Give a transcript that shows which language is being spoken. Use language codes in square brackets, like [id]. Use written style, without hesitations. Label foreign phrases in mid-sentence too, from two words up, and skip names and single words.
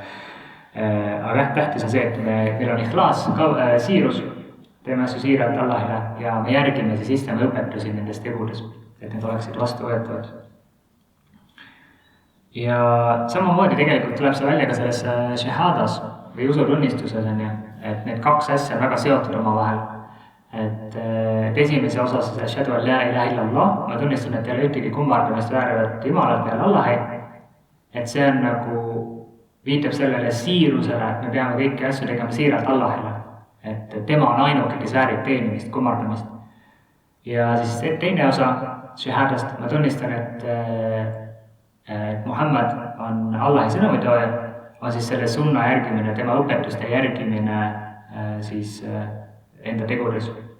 [et] Aga tähtis on see, et meil on ikhlas, siirus, teeme asju siiralt Allahile ja me järgime siis islami õpetusi nendes tegudes, et need oleksid vastuvõetavad. Ja samamoodi tegelikult tuleb see välja ka selles shahadas või usutunnistuses, et need 2 asja on väga seotud omavahel. Et esimese osas [ar] أشهد أن لا إله إلا الله, [et] ma tunnistan, et ei ole ühtegi kummardamist väärivat Jumalat peale Allahi, et see on nagu viitab sellele siirusele, et me peame kõiki asju tegema siiralt Allahile. Et tema on ainuke, kes väärib teenimist, kummardamist. Ja siis teine osa shahadast, ma tunnistan, et Muhammad on Allahi sõnumitooja, on siis selle sunna järgimine, tema õpetuste järgimine siis enda tegudes.